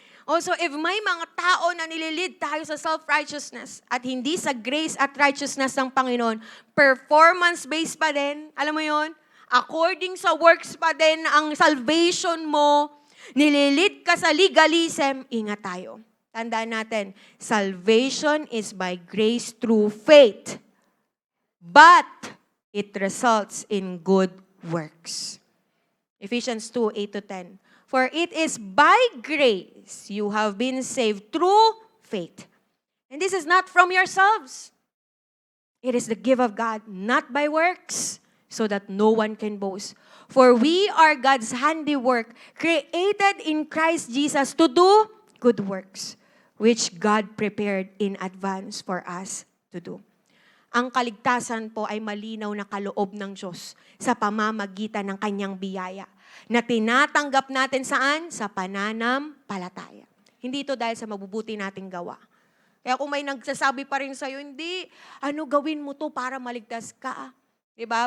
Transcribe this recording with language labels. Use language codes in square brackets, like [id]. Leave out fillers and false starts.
[tl] Also, if may mga tao na nililid tayo sa self-righteousness at hindi sa grace at righteousness ng Panginoon, performance-based pa din, alam mo yon? According sa works pa din ang salvation mo, nililid ka sa legalism, ingat tayo. Tandaan natin, [en] salvation is by grace through faith, but it results in good works. Ephesians 2, 8-10. For it is by grace you have been saved through faith. And this is not from yourselves. It is the gift of God, not by works, so that no one can boast. For we are God's handiwork, created in Christ Jesus to do good works, which God prepared in advance for us to do. [tl] Ang kaligtasan po ay malinaw na kaloob ng Diyos sa pamamagitan ng kanyang biyaya na tinatanggap natin saan? Sa pananampalataya. Hindi ito dahil sa mabubuti nating gawa. Kaya kung may nagsasabi pa rin sa'yo, hindi, gawin mo to para maligtas ka. Diba?